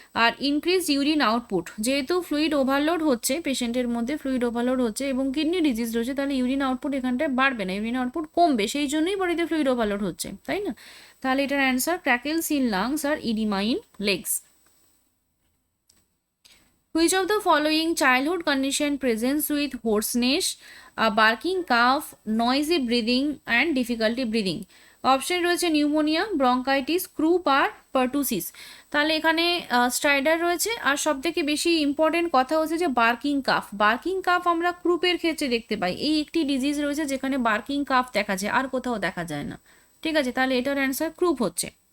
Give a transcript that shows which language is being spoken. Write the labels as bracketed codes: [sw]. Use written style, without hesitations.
[bn] আর increase urine output, যেহেতু fluid overload হচ্ছে, পেশেন্টের মধ্যে ফ্লুইড ওভারলোড হচ্ছে এবং কিডনি ডিজিজ রয়েছে, তাহলে ইউরিন আউটপুট এখানটায় বাড়বে না, ইউরিন আউটপুট কমবে, সেই জন্যই বডিতে ফ্লুইড ওভারলোড হচ্ছে, তাই না। তাহলে এটার answer [en] crackles in lungs [bn] আর [en] Oedema in legs. Which of the following childhood condition presents with hoarseness, a barking cough, noisy breathing and difficulty breathing? [bn] Option রয়েছে নিউমোনিয়া, ব্রঙ্কাইটিস, ক্রুপ আর পারটুসিস। তাহলে এখানে স্ট্রাইডার রয়েছে, আর সব থেকে বেশি ইম্পর্টেন্ট কথা হচ্ছে যে বার্কিং কাফ। বার্কিং কাফ আমরা ক্রুপের ক্ষেত্রে দেখতে পাই, এই একটি ডিজিজ রয়েছে যেখানে বার্কিং কাফ দেখা যায়, আর কোথাও দেখা যায় না, ঠিক আছে, তাহলে এটার অ্যান্সার ক্রুপ হচ্ছে।